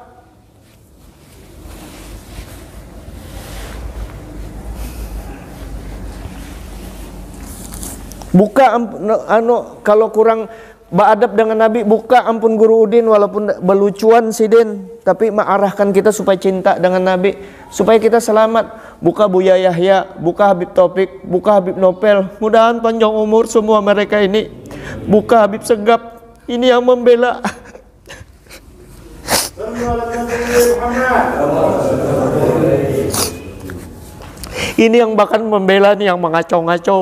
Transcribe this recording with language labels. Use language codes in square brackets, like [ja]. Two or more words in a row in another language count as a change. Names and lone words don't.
[bjn] Buka kalau kurang beradab dengan Nabi, buka ampun Guru Udin walaupun belucuan sidin, tapi mengarahkan kita supaya cinta dengan Nabi, supaya kita selamat. Buka Buya Yahya, buka Habib Taufik, buka Habib Nopel. Mudahan panjang umur semua mereka ini. Buka Habib Segap, ini yang membela. Ini yang bahkan membela nih, yang mengacau-ngacau.